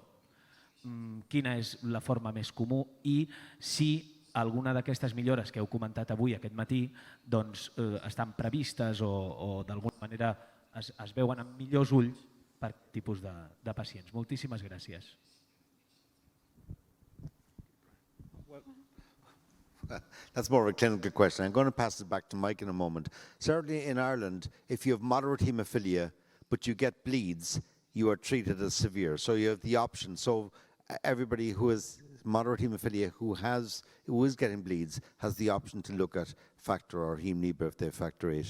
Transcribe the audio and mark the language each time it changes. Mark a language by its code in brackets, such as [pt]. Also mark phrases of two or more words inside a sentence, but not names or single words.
[ca] Quina és la forma més comú i si alguna d'aquestes millores que heu comentat avui, aquest matí, estan previstes o d'alguna manera es veuen amb millors ulls per tipus de pacients. Moltíssimes gràcies. [en] That's more of a clinical question. I'm going to pass it back to Mike in a moment. Certainly in Ireland, if you have moderate haemophilia, but you get bleeds, you are treated as severe. So you have the option. So everybody who has moderate haemophilia who is getting bleeds has the option to look at factor or Hemlibra if they have factor 8.